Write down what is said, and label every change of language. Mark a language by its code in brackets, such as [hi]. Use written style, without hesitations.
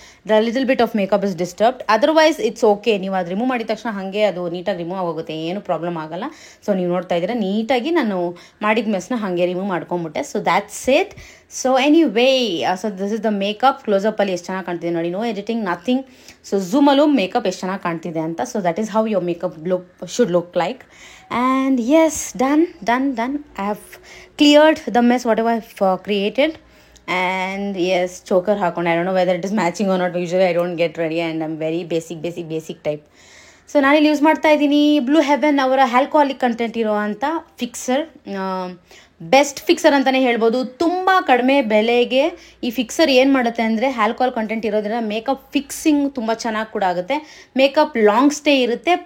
[en] The little bit of makeup is disturbed, otherwise it's okay. [kn] ನೀವು ಅದು remove ಮಾಡಿದ ತಕ್ಷಣ ಹಾಗೆ ಅದು ನೀಟಾಗಿ ರಿಮೂವ್ ಆಗೋಗುತ್ತೆ, ಏನು ಪ್ರಾಬ್ಲಮ್ ಆಗಲ್ಲ. ಸೊ ನೀವು ನೋಡ್ತಾ ಇದ್ದೀರಾ, ನೀಟಾಗಿ ನಾನು ಮಾಡಿದ ಮೆಸ್ನ ಹಾಗೆ remove ಮಾಡ್ಕೊಂಬಿಟ್ಟೆ. So [en] That's it. So anyway, so this is the makeup. [kn] ಕ್ಲೋಸಪ್ಪಲ್ಲಿ ಎಷ್ಟು ಚೆನ್ನಾಗಿ ಕಾಣ್ತಿದೆ ನೋಡಿ, [en] No editing, nothing. [kn] So ಝೂಮಲ್ಲೂ makeup ಎಷ್ಟು ಚೆನ್ನಾಗಿ ಕಾಣ್ತಿದೆ ಅಂತ. [en] So that is how your makeup should look like. And yes, done. I have cleared the mess whatever I've created. And yes, choker [kn] ಹಾಕೊಂಡು, [en] I don't know whether it is matching or not. Usually I don't get ready and I'm very basic type. [kn] So ನಾನಿಲ್ಲಿ use ಮಾಡ್ತಾ ಇದ್ದೀನಿ blue Heaven ಅವರ alcoholic content ಇರೋ ಅಂಥ fixer. Best fixer ಅಂತಲೇ ಹೇಳ್ಬೋದು. ತುಂಬ ಕಡಿಮೆ ಬೆಲೆಗೆ ಈ ಫಿಕ್ಸರ್ ಏನು ಮಾಡುತ್ತೆ ಅಂದರೆ, ಆಲ್ಕೋಹಾಲ್ ಕಂಟೆಂಟ್ ಇರೋದ್ರಿಂದ ಮೇಕಪ್ ಫಿಕ್ಸಿಂಗ್ ತುಂಬ ಚೆನ್ನಾಗಿ ಕೂಡ ಆಗುತ್ತೆ, ಮೇಕಪ್ ಲಾಂಗ್ ಸ್ಟೇ ಇರುತ್ತೆ.